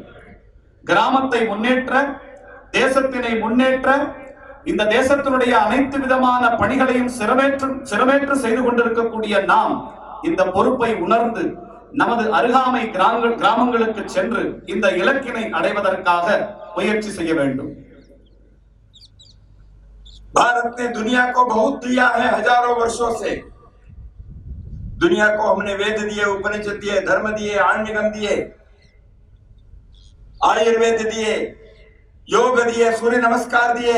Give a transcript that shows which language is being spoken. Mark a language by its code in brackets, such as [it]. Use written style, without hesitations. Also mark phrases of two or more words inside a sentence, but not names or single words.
[ta] கிராமத்தை முன்னேற்ற, தேசத்தினை முன்னேற்ற, இந்த தேசத்தினுடைய அனைத்து விதமான பணிகளையும் சிரமேற்று செய்து கொண்டிருக்கக்கூடிய நாம் இந்த பொறுப்பை உணர்ந்து நமது அருகாமை கிராமங்களுக்கு சென்று இந்த இலக்கினை அடைவதற்காக முயற்சி செய்ய வேண்டும். [hi] भारत ने दुनिया को बहुत दिया है, हजारों वर्षों से दुनिया को हमने वेद दिए, उपनिषद दिए, धर्म दिए, आन निगम दिए, आयुर्वेद दिए, योग दिए, सूर्य नमस्कार दिए।